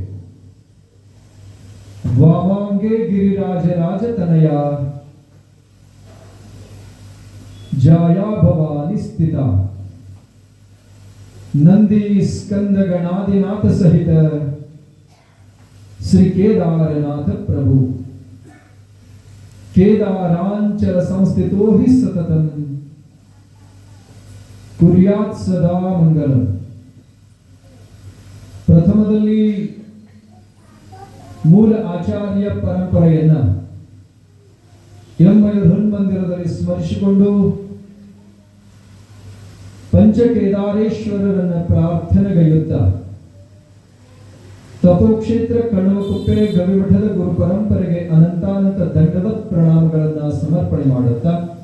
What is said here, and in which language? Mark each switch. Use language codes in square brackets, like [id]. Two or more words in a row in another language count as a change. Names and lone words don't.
[sa] वामांगे गिरिराजराज तनया जाया भवानी स्थिता नंदी स्कंद गणादिनाथ सहित श्री केदारनाथ प्रभु केदारांचल संस्थितो हि सततम कुर्यात् सदा मंगलम [kn] ಪ್ರಥಮದಲ್ಲಿ ಮೂಲ ಆಚಾರ್ಯ ಪರಂಪರೆಯನ್ನ ಎಮ್ಮಯ್ಯ ಹನುಮಂದಿರದಲ್ಲಿ ಸ್ಮರಿಸಿಕೊಂಡು ಪಂಚಕೇದಾರೇಶ್ವರರನ್ನ ಪ್ರಾರ್ಥನೆಗೈಯುತ್ತಾ ತಪೋಕ್ಷೇತ್ರ ಕಣವಕುಪ್ಪೆ ಗವಿಮಠದ ಗುರು ಪರಂಪರೆಗೆ ಅನಂತಾನಂತ ದಂಡವತ್ ಪ್ರಣಾಮಗಳನ್ನ ಸಮರ್ಪಣೆ ಮಾಡುತ್ತಾ